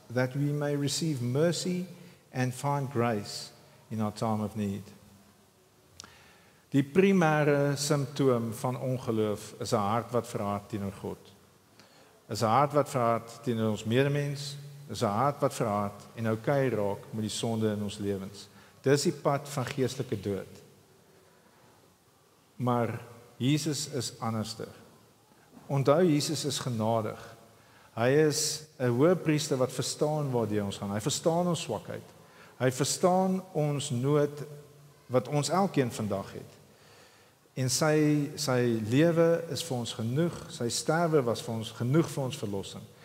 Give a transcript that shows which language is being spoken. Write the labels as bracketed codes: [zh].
[en] that we may receive mercy and find grace in our time of need. [af] Die primêre simptoom van ongeloof is 'n hart wat verhard teenoor God. Is 'n hart wat verhard teenoor ons medemens, is 'n hart wat verhard en oukei raak met die sonde in ons lewens. Dis die pad van geestelike dood. Maar Jesus is anderster. Onthou, Jesus is genadig. Hy is 'n hoëpriester wat verstaan waartoe ons gaan. Hy verstaan ons swakheid. Hy verstaan ons nood wat ons elkeen vandag het. En sy lewe is vir ons genoeg, sy sterwe was vir ons genoeg vir ons verlossing.